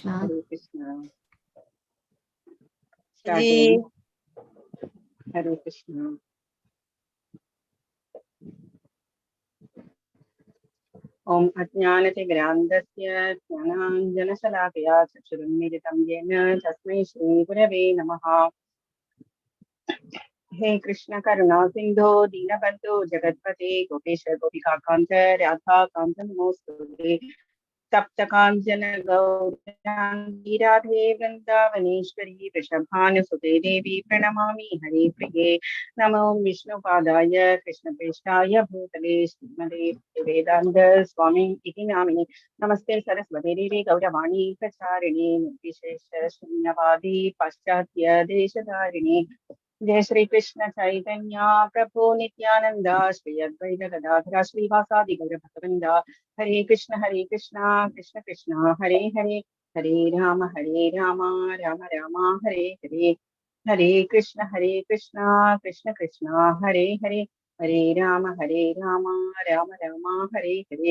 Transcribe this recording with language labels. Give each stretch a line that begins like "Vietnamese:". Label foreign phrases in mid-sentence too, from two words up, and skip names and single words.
Sanskrit: ഹരേ കൃഷ്ണ.
Malayalam: സ്റ്റാർട്ട് ചെയ്യും.
Sanskrit: ഹരേ കൃഷ്ണ. ഓം അജ്ഞാനതിഗ്രാന്തസ്യ ജ്ഞാനാഞ്ജനശലാകയാ ചക്ഷുരുന്മിലിതം യേന തസ്മൈ ശ്രീഗുരവേ നമഃ. हे कृष्ण करुणा सिंधो दीनबंधो जगत्पते गोपेश गोपिकाकांत राधा कांत नमोस्तुते. तप्त कांचन गौरांगी राधे वृंदावनेश्वरी वृषभानुसुते देवी प्रणमामि हरे प्रिये. नमो विष्णुपादाय कृष्णप्रेष्ठाय भूतले श्रीमते वेदांत स्वामी इति नामिने. नमस्ते सरस्वती देवी गौरवाणी प्रचारिणे निर्विशेष शून्यवादी पाश्चात्य देशधारिणे. जय श्री कृष्ण चैतन्य प्रभु नित्यानंद श्री अद्वैत गदाधर श्रीवासादि गौर भक्तवृंद. हरे कृष्ण कृष्ण कृष्ण हरे हरे. हरे राम राम राम हरे हरे. हरे कृष्ण कृष्ण कृष्ण हरे हरे. हरे राम राम राम हरे हरे.